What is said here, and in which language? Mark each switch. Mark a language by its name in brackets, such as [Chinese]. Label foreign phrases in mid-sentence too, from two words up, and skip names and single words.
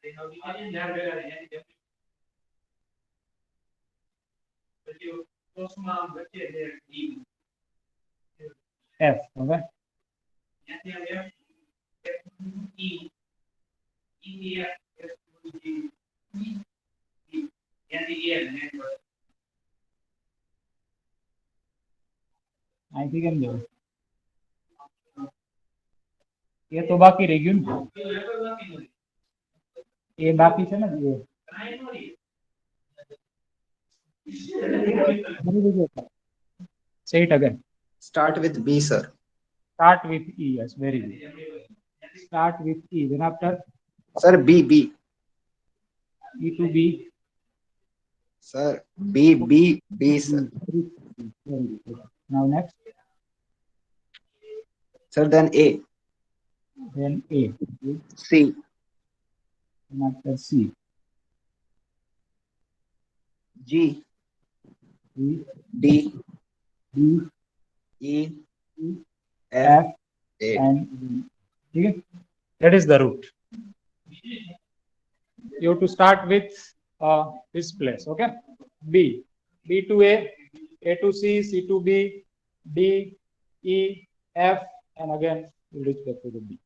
[English] F. Okay. I think I'm there. [Gujarati] યે તો બાકી રહ ગયું ને એ બાકી છે ને એ [English] say it again. Start with B, sir. Start with E. Yes, very good. Start with E. Then after Sir, B. E to B. Sir, B, sir. Very good. Now next. Sir, then A. Then A. C. Then after C. G. E. D. D. E. E. F. F. A. And D. Okay? That is the route. You have to start with this place. Okay. B. B to A to C, C to B, D, E, F, and again you reach back to the B.